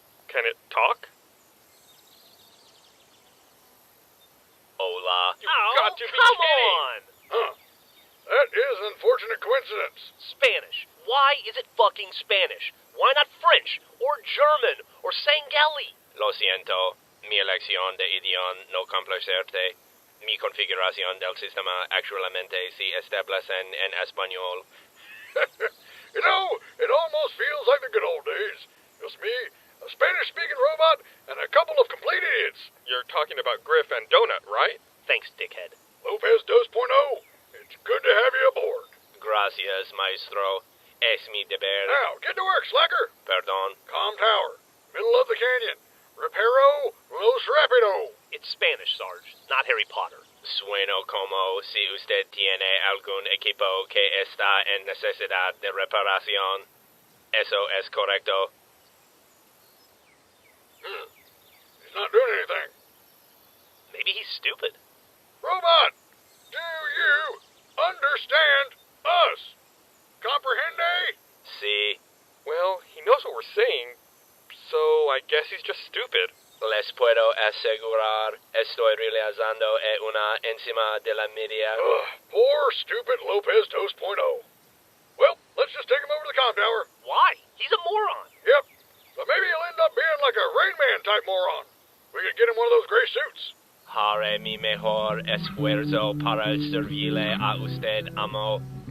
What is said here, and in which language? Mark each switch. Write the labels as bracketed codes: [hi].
[en] Can it talk? [es] Hola. [en] You've got to be come kidding. on! Huh. That is an unfortunate coincidence. Spanish. Why is it fucking Spanish? Why not French? Or German? Or Sangeli? [es] Lo siento. Mi elección de idioma no complacerte. Mi configuración del sistema actualmente se establece en español. [en] It almost feels like the good old days. Just me, a Spanish-speaking robot, and a couple of complete idiots. You're talking about Griff and Donut, right? Thanks, dickhead. Lopez 2.0. It's good to have you aboard. [es] Gracias, maestro. Es mi deber. [en] Now, get to work, slacker. [es] Perdón. [en] Calm tower. Middle of the canyon. [es] Reparo los rapido. [en] It's Spanish, Sarge, not Harry Potter. [es] Sueno como si usted tiene algún equipo que está en necesidad de reparación. S.O.S. correcto. [en] He's not doing anything. Maybe he's stupid. Robot, do you understand us? [es] Comprehende? [en] See, Well, he knows what we're saying, so I guess he's just stupid. [es] les puedo asegurar, estoy realizando una encima de la media. [en] Poor, stupid Lopez 2.0. Well, let's just take him over to the comm tower. Why? He's a moron. Yep, but maybe he'll end up being like a Rain Man type moron. We could get him one of those gray suits. [es] Haré mi mejor esfuerzo para servirle a usted, amo.